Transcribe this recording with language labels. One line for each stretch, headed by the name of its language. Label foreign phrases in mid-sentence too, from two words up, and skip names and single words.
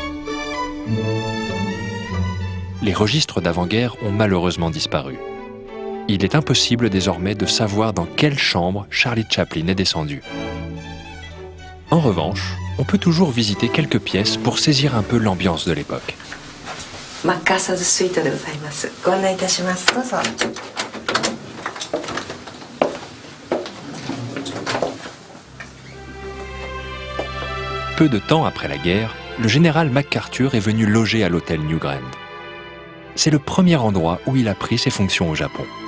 French: Les registres d'avant-guerre ont malheureusement disparu. Il est impossible désormais de savoir dans quelle chambre Charlie Chaplin est descendu. En revanche, on peut toujours visiter quelques pièces pour saisir un peu l'ambiance de l'époque.
Japanese: マッカーサーズスイートでございます。ご案内いたします。どうぞ。
French: Peu de temps après la guerre, le général MacArthur est venu loger à l'hôtel New Grand. C'est le premier endroit où il a pris ses fonctions au Japon.